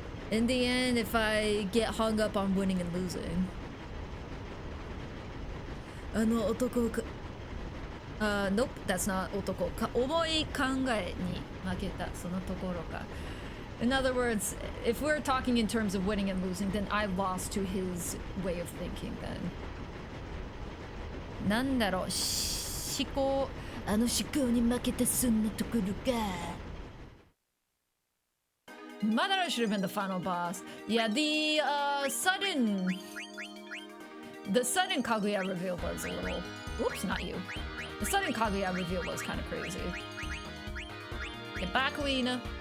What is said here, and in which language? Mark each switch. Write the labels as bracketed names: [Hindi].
[English] In the end, if I get hung up on winning and losing. [Japanese] あの男か。 [English] Nope, that's not [Japanese] 男か。重い考えに負けたそのところか。 [English] In other words, if we're talking in terms of winning and losing, then I lost to his way of thinking then. [Japanese] なんだろう、思考、あの思考に負けたそんなところか。 [English] Madara should have been the final boss. Yeah, the sudden Kaguya reveal was a little. Oops, not you. The sudden Kaguya reveal was kind of crazy. Get back, Lena.